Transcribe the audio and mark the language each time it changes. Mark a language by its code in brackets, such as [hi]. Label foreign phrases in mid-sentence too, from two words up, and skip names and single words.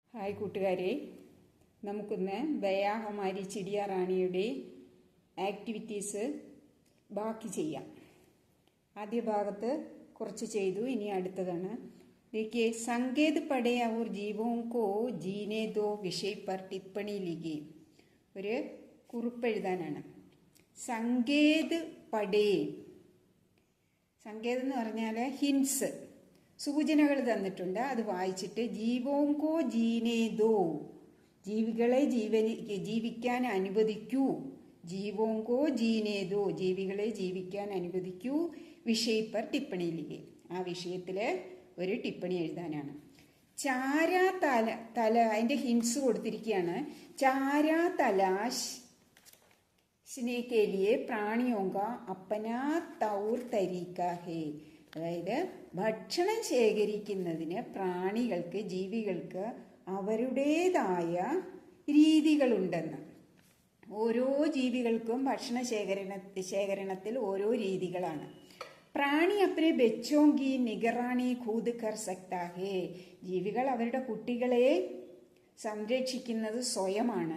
[ml] ഹായ് കൂട്ടുകാരെ, നമുക്കൊന്ന് ബയാ ഹമാരി ചിടിയ റാണിയുടെ ആക്ടിവിറ്റീസ് ബാക്കി ചെയ്യാം. ആദ്യ ഭാഗത്ത് കുറച്ച് ചെയ്തു, ഇനി അടുത്തതാണ്. [hi] देखिए, संकेत पढ़े और जीवों को जीने दो विषय पर टिप्पणी लिखिए. [ml] ഒരു കുറിപ്പ് എഴുതാനാണ്. [hi] संकेत पढ़े, [ml] സങ്കേതം എന്ന് പറഞ്ഞാൽ ഹിൻസ്, സൂചനകൾ തന്നിട്ടുണ്ട്. അത് വായിച്ചിട്ട് [hi] जीवों को जीने दो, [ml] ജീവികളെ ജീവിക്കാൻ അനുവദിക്കൂ. [hi] जीवों को जीने दो, [ml] ജീവികളെ ജീവിക്കാൻ അനുവദിക്കൂ. [hi] विषय पर टिप्पणी लिखे, [ml] ആ വിഷയത്തിൽ ഒരു ടിപ്പണി എഴുതാനാണ്. ചാരാ തല അതിൻ്റെ ഹിൻസ് കൊടുത്തിരിക്കുകയാണ്. [hi] चारा तलाश के लिए प्राणियों का अपना तौर तरीका है. [ml] അതായത് ഭക്ഷണം ശേഖരിക്കുന്നതിന് പ്രാണികൾക്ക്, ജീവികൾക്ക് അവരുടേതായ രീതികളുണ്ടെന്ന്. ഓരോ ജീവികൾക്കും ഭക്ഷണ ശേഖരണത്തിൽ ഓരോ രീതികളാണ്. [hi] प्राणी अपने बच्चों की निगरानी खुद कर सकता है, [ml] ജീവികൾ അവരുടെ കുട്ടികളെ സംരക്ഷിക്കുന്നത് സ്വയമാണ്.